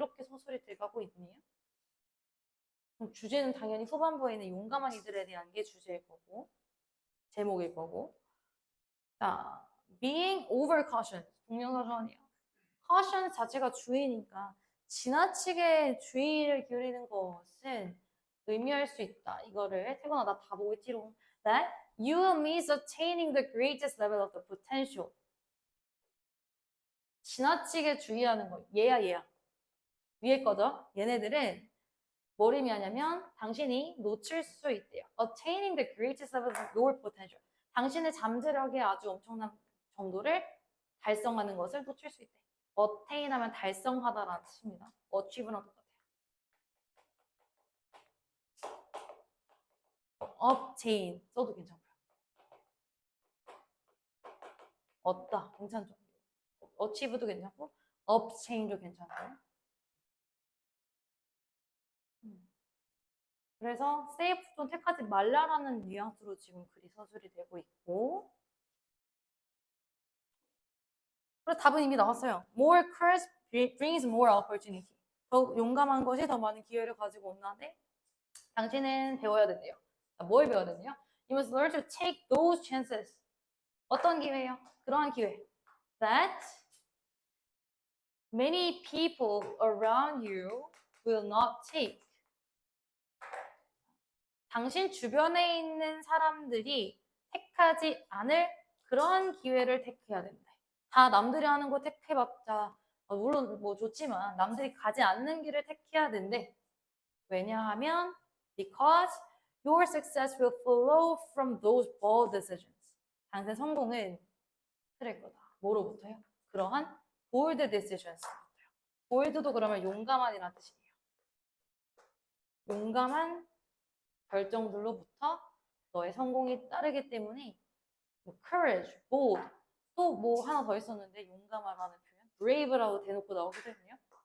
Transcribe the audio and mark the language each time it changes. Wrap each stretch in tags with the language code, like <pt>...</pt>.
<ko>이렇게 소설이 돼가고 있네요. 그럼 주제는 당연히 후반부에 있는 용감한 이들에 대한 게 주제일 거고 제목일 거고. 자,</ko> <en>being over cautious.</en> <ko>동명사 조언이에요. caution 자체가 주의니까 지나치게 주의를 기울이는 것은 의미할 수 있다. 이거를 태곤아 나 다 보고 있지롱.</ko> <en>That you will miss attaining the greatest level of the potential.</en> <ko>지나치게 주의하는 거. 얘야. 위에 거죠. 얘네들은 뭘 의미하냐면 당신이 놓칠 수 있대요.</ko> <en>Attaining the greatest level of your potential.</en> <ko>당신의 잠재력의 아주 엄청난 정도를 달성하는 것을 놓칠 수 있대. attain 하면 달성하다라는 뜻입니다. achieve랑 똑같아요. obtain 써도 괜찮고요. 얻다 괜찮죠? achieve도 괜찮고 obtain도 괜찮고요. 그래서 save 좀 택하지 말라라는 뉘앙스로 지금 글이 서술이 되고 있고 그래서 답은 이미 나왔어요.</ko> <en>More courage brings more opportunity.</en> <ko>더 용감한 것이 더 많은 기회를 가지고 온다는데 당신은 배워야 된대요. 뭘 배워야 되냐?</ko> <en>You must learn to take those chances.</en> <ko>어떤 기회요? 그러한 기회.</ko> <en>That many people around you will not take.</en> <ko>당신 주변에 있는 사람들이 택하지 않을 그런 기회를 택해야 된다. 다 남들이 하는 거 택해봤자 물론 뭐 좋지만 남들이 가지 않는 길을 택해야 된대. 왜냐하면</ko> <en>because your success will flow from those bold decisions.</en> <ko>당신의 성공은 그럴 거다. 뭐로부터요? 그러한</ko> <en>bold decisions</en> <ko>부터요. bold도 그러면 용감한이라는 뜻이에요. 용감한 결정들로부터 너의 성공이 따르기 때문에 뭐 courage, bold 또 뭐 하나 더 있었는데 용감하라는 표현 brave라고 대놓고 나오거든요.</ko>